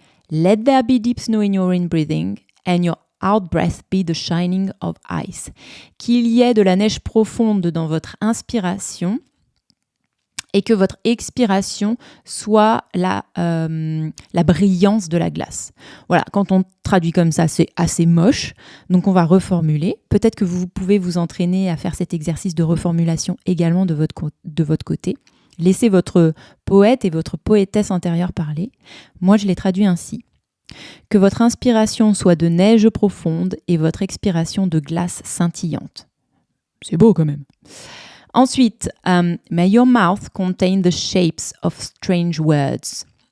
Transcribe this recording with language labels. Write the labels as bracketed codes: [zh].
[en] Let there be deep snow in your in-breathing and your out-breath be the shining of ice. [fr] Qu'il y ait de la neige profonde dans votre inspiration et que votre expiration soit la brillance de la glace. Voilà, quand on traduit comme ça, c'est assez moche, donc on va reformuler. Peut-être que vous pouvez vous entraîner à faire cet exercice de reformulation également de votre côté. Laissez votre poète et votre poétesse intérieure parler. Moi, je l'ai traduit ainsi. Que votre inspiration soit de neige profonde et votre expiration de glace scintillante. C'est beau quand même. Ensuite, [en] may your mouth contain the shapes of strange words.